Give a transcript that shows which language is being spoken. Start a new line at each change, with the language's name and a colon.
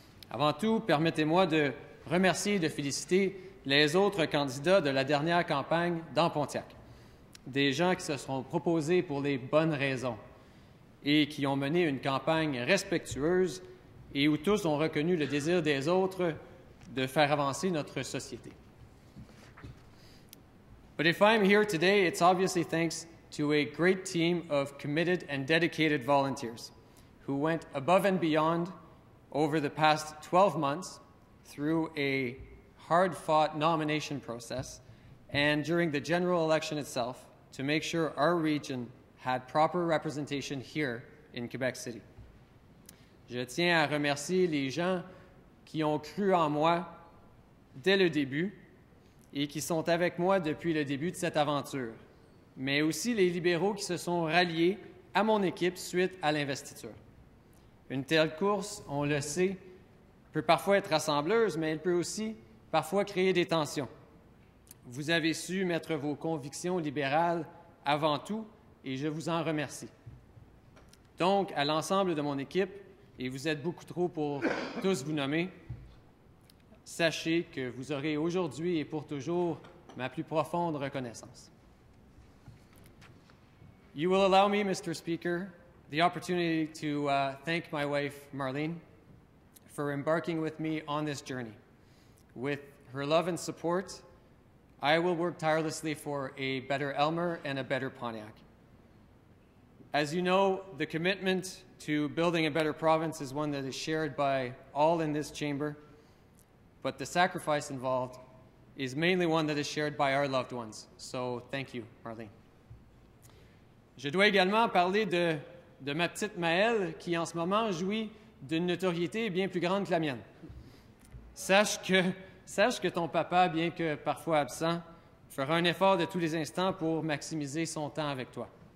French: Avant tout, permettez-moi de remercier et de féliciter les autres candidats de la dernière campagne dans Pontiac, des gens qui se sont proposés pour les bonnes raisons et qui ont mené une campagne respectueuse et où tous ont reconnu le désir des autres de faire avancer notre société.
English: But if I'm here today, it's obviously thanks to a great team of committed and dedicated volunteers who went above and beyond over the past 12 months through a hard-fought nomination process and during the general election itself to make sure our region had proper representation here in Quebec City.
French: Je tiens à remercier les gens qui ont cru en moi dès le début et qui sont avec moi depuis le début de cette aventure, mais aussi les libéraux qui se sont ralliés à mon équipe suite à l'investiture. Une telle course, on le sait, peut parfois être rassembleuse, mais elle peut aussi parfois créer des tensions. Vous avez su mettre vos convictions libérales avant tout, et je vous en remercie. Donc, à l'ensemble de mon équipe, et vous êtes beaucoup trop pour tous vous nommer, sachez que vous aurez aujourd'hui et pour toujours ma plus profonde reconnaissance.
English: You will allow me, Mr. Speaker, the opportunity to thank my wife, Marlene, for embarking with me on this journey. With her love and support, I will work tirelessly for a better Elmer and a better Pontiac. As you know, the commitment to building a better province is one that is shared by all in this chamber, but the sacrifice involved is mainly one that is shared by our loved ones. So thank you, Marlene.
French: Je dois également parler de ma petite Maëlle qui, en ce moment, jouit d'une notoriété bien plus grande que la mienne. Sache que ton papa, bien que parfois absent, fera un effort de tous les instants pour maximiser son temps avec toi.